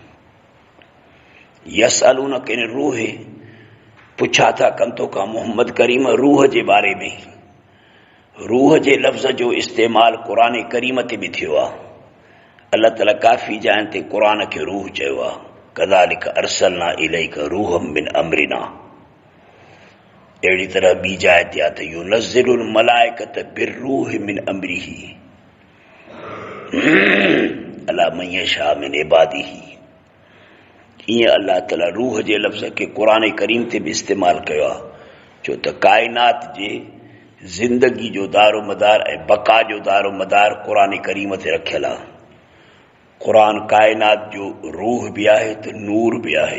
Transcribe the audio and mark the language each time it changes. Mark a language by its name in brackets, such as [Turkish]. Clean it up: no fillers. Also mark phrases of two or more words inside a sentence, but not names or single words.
[Arabic] يسألونك عن الروح, [Sindhi] पुछा था कनि तो खां मोहम्मद करीम रूह जे बारे में। रूह जे लफ़्ज़ जो इस्तेमालु क़ुरान करीम ते बि थियो आहे। अल्लाह ताला काफ़ी जाइन ते क़ुरान खे रूह चयो आहे। [Arabic] كذلك أرسلنا إليك روحا من أمرنا. [Sindhi] अहिड़ी तरह ॿी जाइ ते आहे त [Arabic] ينزل الملائكة بالروح من أمره على من يشاء من عباده. [Sindhi] ईअं अल्लाह ताला रूह जे लफ़्ज़ खे क़ुरान करीम ते बि इस्तेमालु कयो आहे, छो त काइनात जे ज़िंदगी जो दारो मदार ऐं बका जो दारो मदार क़ुरान करीम ते रखियलु आहे। क़ुरान काइनात जो रूह बि आहे त नूर बि आहे।